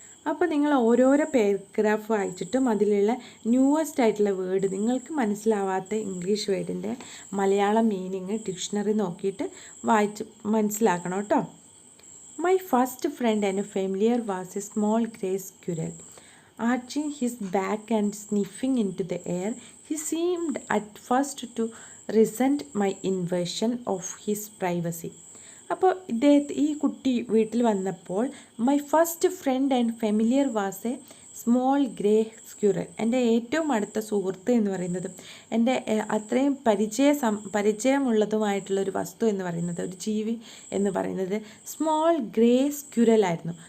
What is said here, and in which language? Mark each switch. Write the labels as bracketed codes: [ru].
[ml] അപ്പോൾ നിങ്ങൾ ഓരോരോ പാരഗ്രാഫ് വായിച്ചിട്ടും അതിലുള്ള ന്യൂവസ്റ്റ് ആയിട്ടുള്ള വേർഡ്, നിങ്ങൾക്ക് മനസ്സിലാവാത്ത ഇംഗ്ലീഷ് വേർഡിൻ്റെ മലയാളം മീനിങ് ഡിക്ഷണറി നോക്കിയിട്ട് വായിച്ച് മനസ്സിലാക്കണം കേട്ടോ. [en] My first friend and familiar was a small grey squirrel. Arching his back and sniffing into the air, he seemed at first to resent my invasion of his privacy. [ml] അപ്പോൾ ഈ കുട്ടി വീട്ടിൽ വന്നപ്പോൾ [en] My first friend and familiar was a small grey squirrel. [ml] എൻ്റെ ഏറ്റവും അടുത്ത സുഹൃത്ത് എന്ന് പറയുന്നത്, എൻ്റെ അത്രയും പരിചയമുള്ളതുമായിട്ടുള്ളൊരു വസ്തു എന്ന് പറയുന്നത്, ഒരു ജീവി എന്ന് പറയുന്നത് സ്മോൾ ഗ്രേ സ്ക്യൂറലായിരുന്നു.